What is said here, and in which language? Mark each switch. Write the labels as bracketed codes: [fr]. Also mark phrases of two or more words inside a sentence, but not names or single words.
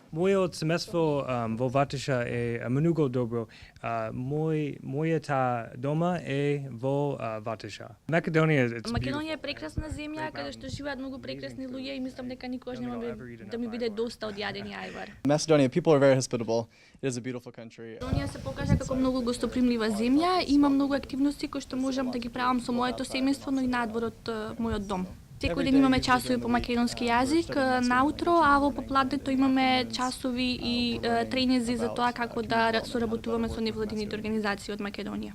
[mk] Мојот семејство во Ваташа е многу добро. Мојата дома е во Ваташа. Македонија е прекрасна земја каде што живеат многу прекрасни луѓе и мислам дека никогаш нема да ми биде доста од јадени ајвар. [en] Macedonia, people are very hospitable. It is a beautiful country. [mk] Македонија се покажа како многу гостопримлива земја, има многу активности кои што можам да ги правам со моето семејство, но и надвор од мојот дом. Секој ден имаме часови по македонски јазик наутро, а во попладнето имаме часови и тренинзи за тоа како да соработуваме со невладините организации од Македонија.